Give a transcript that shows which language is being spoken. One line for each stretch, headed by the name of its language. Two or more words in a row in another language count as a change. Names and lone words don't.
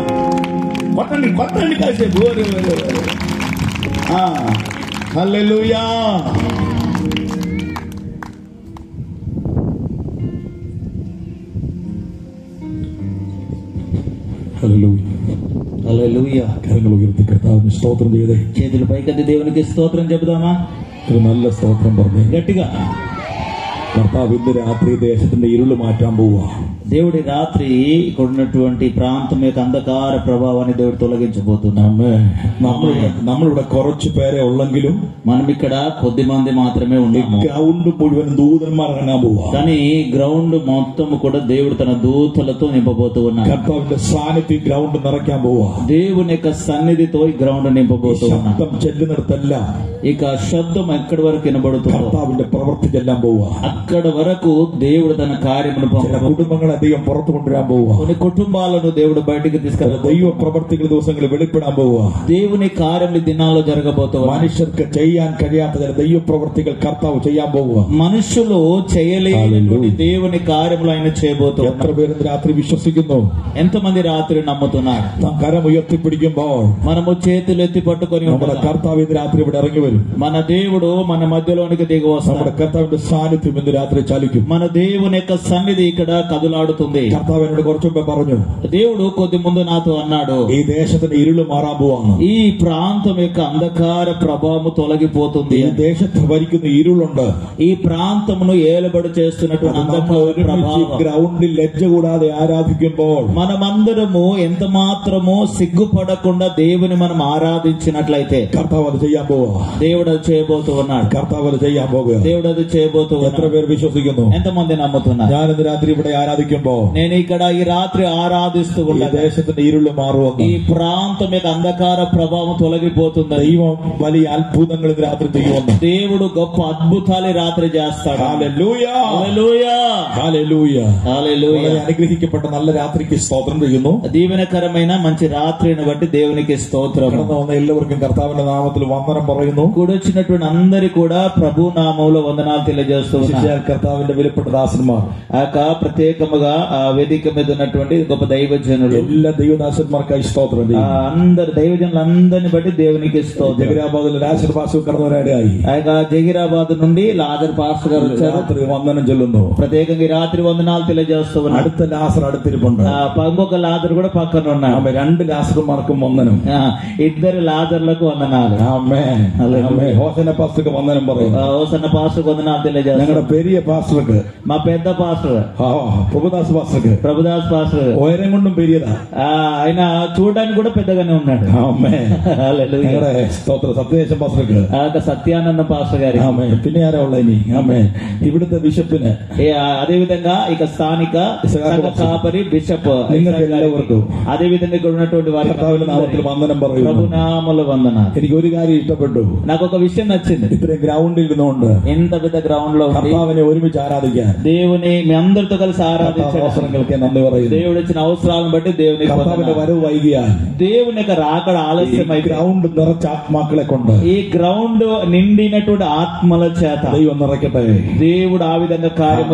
Telugu: పట్టండి పట్టండి కాసేపు. హల్లెలూయా. హల్లెలూయా.
Malayalam: കരമുലു ഉയർത്തി കർത്താവിനെ സ്തോത്രം ചെയ്യട്ടെ.
Telugu: చేతులు పైకెత్తి దేవునికి స్తోత్రం చెబుదామా?
Malayalam: നല്ല സ്തോത്രം പറഞ്ഞു
Telugu: గట్టిగా.
Malayalam: കർത്താവ് ഇന്ന് രാത്രി ദേശത്തിന്റെ ഇരുള് മാറ്റാൻ പോവുക.
Telugu: దేవుడి రాత్రి ఇక్కడ ఉన్నటువంటి ప్రాంతం యొక్క అంధకార ప్రభావాన్ని దేవుడు తొలగించబోతున్నాము.
Malayalam: നമ്മളിവിടെ കുറച്ചു പേരെ ഉള്ളെങ്കിലും
Telugu: మనం ఇక్కడ కొద్ది మంది మాత్రమే ఉన్నాము.
Malayalam: ഗ്രൗണ്ട് മുഴുവൻ ദൂതന്മാർ ഇറങ്ങാൻ പോവുക.
Telugu: కానీ గ్రౌండ్ మొత్తం కూడా దేవుడు తన దూతలతో నింపబోతూ ఉన్నాడు.
Malayalam: കർത്താവിന്റെ സാന്നിധ്യം ഗ്രൗണ്ട് നിറയ്ക്കാൻ പോവുക.
Telugu: దేవుని యొక్క సన్నిధితో ఈ గ్రౌండ్ నింపబోతూ ఉన్నాడు.
Malayalam: ശബ്ദം ചെല്ലുന്നിടത്തെല്ലാം
Telugu: ఇక శబ్దం ఎక్కడి వరకు వినబడుతుందో
Malayalam: കർത്താവിന്റെ പ്രവൃത്തി ചെല്ലാൻ പോവുക.
Telugu: అక్కడ వరకు దేవుడు తన కార్యమును
Malayalam: കുടുംബങ്ങളെ ദൈവം പുറത്തു കൊണ്ടുവരാൻ പോവുക.
Telugu: కొన్ని కుటుంబాలను దేవుడు బయటికి తీసుకెళ్ళ
Malayalam: ദൈവ പ്രവർത്തികൾ ദിവസങ്ങളിൽ വെളിപ്പെടാൻ പോവുക.
Telugu: దేవుని కార్యములు దినాల్లో జరగబోతూ
Malayalam: മനുഷ്യർക്ക് ചെയ്യാൻ കഴിയാത്ത ചില ദൈവ പ്രവർത്തികൾ കർത്താവ് ചെയ്യാൻ പോവുക.
Telugu: మనుషులు చేయలేని దేవుని కార్యములు ఆయన చేయబోతూ
Malayalam: എത്ര പേര് രാത്രി വിശ്വസിക്കുന്നു?
Telugu: ఎంతమంది రాత్రి నమ్ముతున్నారు?
Malayalam: കരം ഉയർത്തിപ്പിടിക്കുമ്പോൾ
Telugu: మనము చేతులు ఎత్తి పట్టుకొని
Malayalam: നമ്മുടെ കർത്താവ് ഇന്ന് രാത്രി ഇവിടെ ഇറങ്ങി വരും.
Telugu: మన దేవుడు మన మధ్యలోనికి దిగి వస్తాడు.
Malayalam: നമ്മുടെ കർത്താവിന്റെ സാന്നിധ്യം ഇന്ന് രാത്രി ചലിക്കും.
Telugu: మన దేవుని యొక్క సన్నిధి ఇక్కడ కదులాడుతుంది.
Malayalam: കർത്താവ് എന്നോട് കുറച്ചു മുമ്പേ പറഞ്ഞു,
Telugu: దేవుడు కొద్ది ముందు నాతో అన్నాడు,
Malayalam: ഈ ദേശത്തിന് ഇരുള് മാറാൻ പോവാണ്.
Telugu: ఈ ప్రాంతం యొక్క అంధకార ప్రభావం తొలగిపోతుంది.
Malayalam: ഈ ദേശത്ത് ഭരിക്കുന്ന ഇരുളുണ്ട്.
Telugu: ఈ ప్రాంతమును ఏలుబడి చేస్తున్నటువంటి అంధకార ప్రభావం
Malayalam: ഗ്രൗണ്ടിൽ ലജ്ജ കൂടാതെ ആരാധിക്കുമ്പോൾ
Telugu: మనమందరము ఎంత మాత్రమో సిగ్గుపడకుండా దేవుని మనం ఆరాధించినట్లయితే
Malayalam: കർത്താവ് അത് ചെയ്യാൻ പോവാ.
Telugu: దేవుడు అది చేయబోతూ ఉన్నాడు.
Malayalam: കർത്താവ് അത് ചെയ്യാൻ പോകുക.
Telugu: దేవుడు అది చేయబోతూ
Malayalam: എത്ര
Telugu: ఉన్నాడు.
Malayalam: പേർ വിശ്വസിക്കുന്നു?
Telugu: ఎంతమంది నమ్ముతున్నారు?
Malayalam: ഞാനിന്ന് രാത്രി ഇവിടെ ആരാധിക്കുമ്പോ
Telugu: నేను ఇక్కడ ఈ రాత్రి ఆరాధిస్తూ
Malayalam: ഈ
Telugu: ఉండగా
Malayalam: ദേശത്തിന്റെ ഇരുള് മാറുമെന്ന്,
Telugu: ఈ ప్రాంతం యొక్క అంధకార ప్రభావం తొలగిపోతుంది.
Malayalam: ദൈവം വലിയ അത്ഭുതങ്ങൾ ഇന്ന് രാത്രി ചെയ്യുമെന്ന്.
Telugu: దేవుడు గొప్ప అద్భుతాలు రాత్రి చేస్తాడు.
Malayalam: ഹല്ലേലൂയ,
Telugu: హల్లెలూయా,
Malayalam: ഹല്ലേലൂയ.
Telugu: హల్లెలూయా.
Malayalam: വളരെ അനുഗ്രഹിക്കപ്പെട്ട നല്ല രാത്രിക്ക് സ്തോത്രം ചെയ്യുന്നു.
Telugu: దీవెనకరమైన మంచి రాత్రిని బట్టి దేవునికి స్తోత్రం.
Malayalam: കടന്നു വന്ന എല്ലാവർക്കും കർത്താവിന്റെ നാമത്തിൽ വന്ദനം പറയുന്നു.
Telugu: కూడొచ్చినటువంటి అందరి కూడా ప్రభు నామములో వందనాలు తెలియజేస్తూ ఉన్నారు.
Malayalam: കർത്താവിന്റെ വിലപ്പെട്ട ദാസന്മാർ,
Telugu: ఆ ప్రత్యేకముగా ఆ వేదిక మీద ఉన్నటువంటి గొప్ప దైవజనులు,
Malayalam: എല്ലാ ദൈവദാസന്മാർക്കായി സ്തോത്രം ചെയ്യുന്നു.
Telugu: అందరు దైవజనులందరిని బట్టి దేవునికి స్తోత్రం.
Malayalam: ജഗീరాബാദിൽ രാജർ പാസ്റ്റർ കടന്നുവരാനിടയായി.
Telugu: ఆ జగీరాబాద్ నుండి లాజర్ పాస్టర్ గారు వచ్చారు.
Malayalam: രാത്രി വന്ദനം ചൊല്ലുന്നു.
Telugu: ప్రత్యేకంగా ఈ రాత్రి వందనాలు తెలియజేస్తూ ఉన్నారు.
Malayalam: അടുത്ത ലാസർ അടുത്തിരിപ്പുണ്ട്.
Telugu: ఇంకొక లాజర్ కూడా పక్కన ఉన్నారు.
Malayalam: ആമേൻ. രണ്ട് ലാസർമാർക്കും വന്ദനം.
Telugu: ఇద్దరు లాజర్లకు వందనాలు.
Malayalam: ആമേൻ. ആമേൻ. ഹോസന്ന പാസ്റ്റർക്ക് വന്ദനം പറയുന്നു.
Telugu: హోసన్న పాస్టర్ వందనాలు తెలియజేస్తారు.
Malayalam: ഞങ്ങളുടെ പെരിയ പാസ്റ്റർക്ക്,
Telugu: మా పెద్ద పాస్టర్
Malayalam: ప్రభుదాస్ పాസ്റ്റർക്ക്,
Telugu: ప్రభుదాస్ పాస్టర్
Malayalam: ഉയരം കൊണ്ടും പെരിയതാ.
Telugu: ఆయన చూడడానికి కూడా పెద్దగానే ఉన్నాడు.
Malayalam: ആമേൻ. ഞങ്ങളുടെ സ്തോത്ര സത്യദേശം പാസ്റ്റർക്ക്,
Telugu: సత్యానంద పాస్టర్ గారి.
Malayalam: ആമേൻ. പിന്നെ ആരാ ഉള്ള ഇനി? ആമേൻ. ഇവിടുത്തെ ബിഷപ്പിന്,
Telugu: అదే విధంగా ఇక స్థానిక కాపరి బిషప్,
Malayalam: നിങ്ങൾക്ക് എല്ലാവർക്കും
Telugu: అదే విధంగా ఇక్కడ ఉన్నటువంటి వారి
Malayalam: കർത്താവിന്റെ നാമത്തിൽ വന്ദനം പറയുന്നു.
Telugu: ప్రభునామముల వందనాలు.
Malayalam: എനിക്ക് ഒരു കാര്യം ഇഷ്ടപ്പെട്ടു.
Telugu: నాకు ఒక విషయం నచ్చింది.
Malayalam: ഇത്രയും ഗ്രൗണ്ടിൽ ഇരുന്നുകൊണ്ട്
Telugu: ఎంత పెద్ద గ్రౌండ్ లో
Malayalam: കർത്താവിനെ ഒരുമിച്ച് ആരാധിക്കാൻ
Telugu: దేవుని మీ అందరితో కలిసి ఆరాధించే
Malayalam: അവസരങ്ങൾക്ക് നന്ദി പറയുന്നു.
Telugu: దేవుడు ఇచ్చిన అవసరాలను బట్టి దేవునికి
Malayalam: കർത്താവിന്റെ വരവ് വൈകിയാൽ
Telugu: దేవుని యొక్క రాకడ ఆలస్యమై
Malayalam: ഗ്രൗണ്ട് നിറച്ച ആത്മാക്കളെ കൊണ്ട്
Telugu: ఈ గ్రౌండ్ నిండినటువంటి ఆత్మల చేత
Malayalam: ദൈവം നിറയ്ക്കട്ടെ.
Telugu: దేవుడు ఆ విధంగా కార్యము